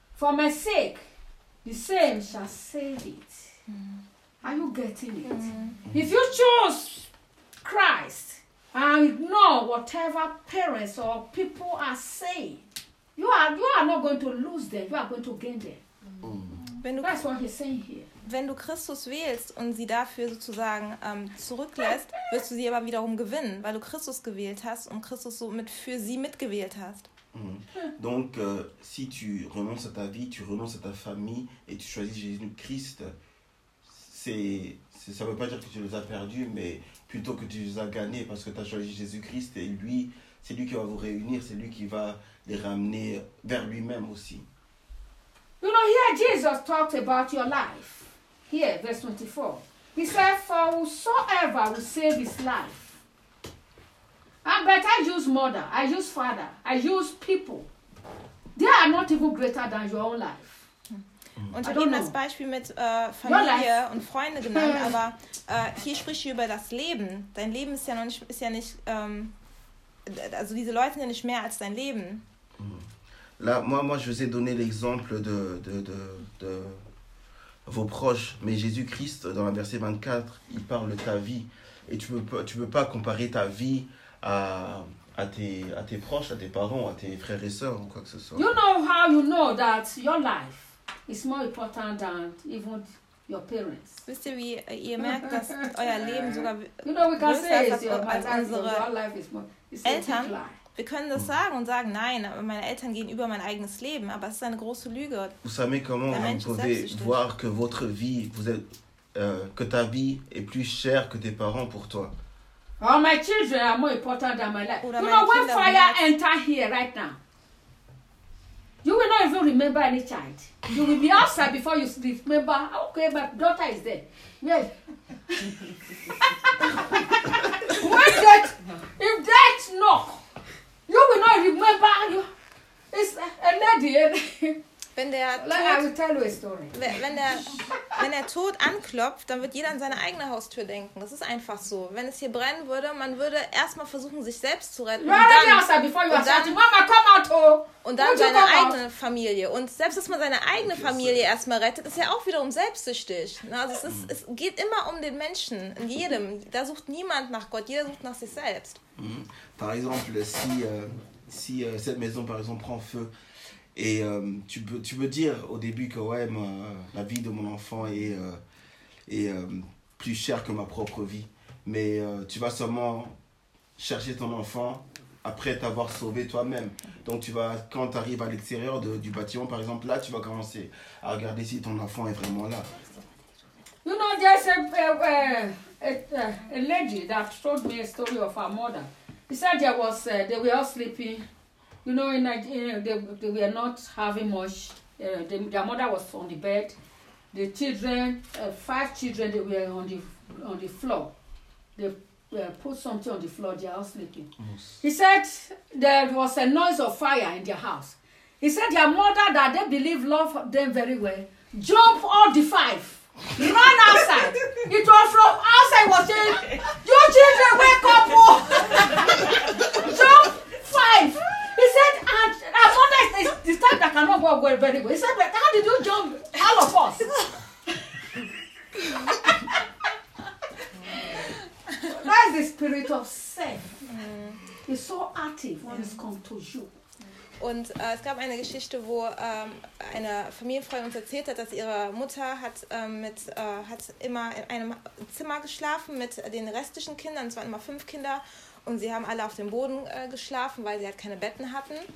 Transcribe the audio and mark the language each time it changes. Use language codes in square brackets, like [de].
[en] for my sake, the same shall save it. Mm. Are you getting it? Mm. If you choose Christ and ignore whatever parents or people are saying, you are not going to lose them. You are going to gain them. [de] Wenn du, [en] that's what he's saying here. [de] Wenn du Christus wählst und sie dafür sozusagen zurücklässt, wirst du sie aber wiederum gewinnen, weil du Christus gewählt hast und Christus somit für sie mitgewählt hast. [fr] Donc, si tu renonces à ta vie, tu renonces à ta famille et tu choisis Jésus-Christ, ça ne veut pas dire que tu les as perdus, mais plutôt que tu les as gagnés parce que tu as choisi Jésus-Christ et lui, c'est lui qui va vous réunir, c'est lui qui va les ramener vers lui-même aussi. [en] You know, here Jesus talked about your life. Here, verse 24. He said, for whosoever will save his life. But I use mother, I use father, I use people. They are not even greater than your own life. [de] Und ich habe ihm das Beispiel mit Familie und Freunde genannt, aber hier spricht hier über das Leben. Dein Leben ist ja noch nicht, also diese Leute sind ja nicht mehr als dein Leben. [fr] Là, moi, je vous ai donné l'exemple de vos proches, mais Jésus-Christ, dans le verset 24, il parle de ta vie. Et tu peux pas comparer ta vie à tes proches, à tes parents, à tes frères et sœurs, ou quoi que ce soit. [en] You know how you know that your life is more important than even your parents. [de] Wisst ihr, wie ihr merkt, dass euer Leben sogar [en] you know, we can [de] größer [en] say it's [de] als [en] your, [de] unsere [en] your life is more, it's [de] Eltern? Wir können das sagen und sagen, nein, meine Eltern gehen über mein eigenes Leben, aber es ist eine große Lüge. [fr] Vous savez comment vous pouvez voir que votre vie, vous êtes, que ta vie est plus chère que tes parents pour toi. [en] Oh, my children are more important than my life. [de] Oder [en] you know, when fire enter here right now, you will not even remember any child. You will be outside before you remember, okay, my daughter is there. Yes. When that, if that knock, you will not remember, it's a lady. [de] Wenn der Tod, [en] I will tell you a story. [de] Wenn der Tod anklopft, dann wird jeder an seine eigene Haustür denken. Das ist einfach so. Wenn es hier brennen würde, man würde erstmal versuchen, sich selbst zu retten. Und dann, Und dann seine eigene Familie. Und selbst, dass man seine eigene Familie erstmal rettet, ist ja auch wiederum selbstsüchtig. Also es geht immer um den Menschen, in jedem. Da sucht niemand nach Gott, jeder sucht nach sich selbst. [fr] Par exemple, si cette maison, par exemple, prend feu, et tu peux dire au début que ouais la vie de mon enfant est plus chère que ma propre vie, mais tu vas seulement chercher ton enfant après t'avoir sauvé toi-même. Donc tu vas, quand tu arrives à l'extérieur du bâtiment par exemple, là tu vas commencer à regarder si ton enfant est vraiment là. [en] You know, there's a lady that told me a story of her mother. She said they were all sleeping. You know, in Nigeria, they were not having much. Their mother was on the bed. The children, five children, they were on the floor. They put something on the floor. They are all sleeping. Yes. He said there was a noise of fire in their house. He said their mother, that they believe love them very well, jump all the five, run outside. It was from outside. Was saying, "Your children, wake up! Jump five." He said, and our mother is the type that cannot go very well. He said, but how did you jump all of us? That is the spirit of self. Mm. It's so active when it's come to you. [de] Und es gab eine Geschichte, wo eine Familienfreundin uns erzählt hat, dass ihre Mutter hat immer in einem Zimmer geschlafen mit den restlichen Kindern. Es waren immer fünf Kinder und sie haben alle auf dem Boden geschlafen, weil sie halt keine Betten hatten.